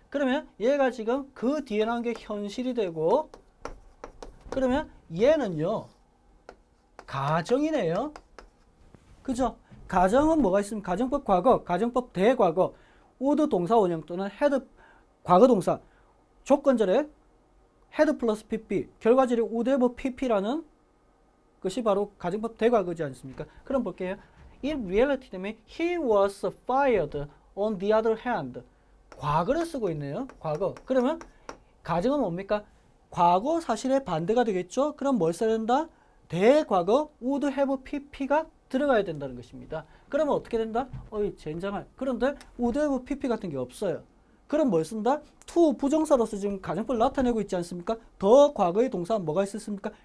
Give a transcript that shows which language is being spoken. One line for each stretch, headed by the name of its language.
Korean: 그러면 얘가 지금 그 뒤에 나온 게 현실이 되고, 그러면 얘는요 가정이네요. 그죠? 가정은 뭐가 있습니까? 가정법 과거, 가정법 대과거, would 동사 원형 또는 had 과거 동사, 조건절에 had 플러스 pp, 결과절에 would have pp라는 것이 바로 가정법 대과거지 않습니까? 그럼 볼게요.
English: In reality
Korean: 때문에
English: he was fired on the other hand.
Korean: 과거를 쓰고 있네요. 과거. 그러면 가정은 뭡니까? 과거 사실의 반대가 되겠죠? 그럼 뭘 써야 된다? 대과거 would have pp가 들어가야 된다는 것입니다. 그러면 어떻게 된다? 젠장할. 그런데 would have pp 같은 게 없어요. 그럼 뭘 쓴다? to 부정사로서 지금 가정법을 나타내고 있지 않습니까? 더 과거의 동사 뭐가 있었습니까?